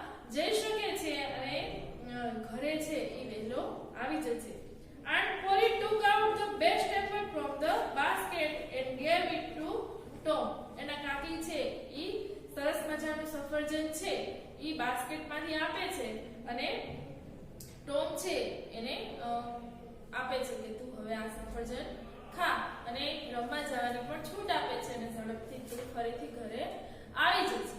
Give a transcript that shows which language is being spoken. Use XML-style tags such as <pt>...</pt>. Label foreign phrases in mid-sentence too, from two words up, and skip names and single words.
<gu>જઈ શકે છે અને ઘરે છે એ વહેલો આવી જશે.</gu> <en>And Polly took out the best apple from the basket and gave it to Tom.</en> <gu>એના કાકી છે ઈ સરસ મજાનું સફરજન છે ઈ બાસ્કેટમાંથી આપે છે અને ટોમ છે એને આપે છે કે તું હવે આ સફરજન ખા અને રમવા જવાની પણ છૂટ આપે છે અને ઝડપથી તું ફરીથી ઘરે આવી જશે.</gu>